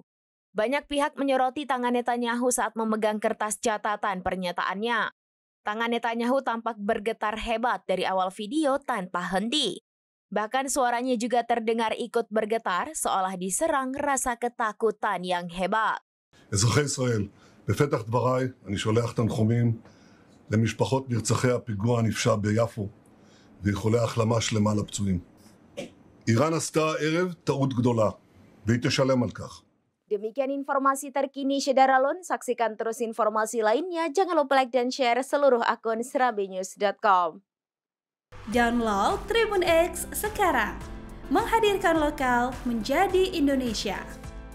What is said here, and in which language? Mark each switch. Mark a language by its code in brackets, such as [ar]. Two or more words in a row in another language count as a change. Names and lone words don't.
[id] Banyak pihak menyoroti tangan Netanyahu saat memegang kertas catatan pernyataannya. Tangan Netanyahu tampak bergetar hebat dari awal video tanpa henti. Bahkan suaranya juga terdengar ikut bergetar seolah diserang rasa ketakutan yang hebat. [he] אזרחי ישראל, בפתח דבריי אני שולח תנחומים למשפחות נרצחי הפיגוע הנפשע ביפו ואיחולי החלמה שלמה לפצועים. איראן עשתה הערב טעות גדולה והיא תשלם על כך. [id] Demikian informasi terkini Syederalun, saksikan terus informasi lainnya, jangan lupa like dan share seluruh akun serabinews.com. Download Tribun X sekarang, menghadirkan lokal menjadi Indonesia.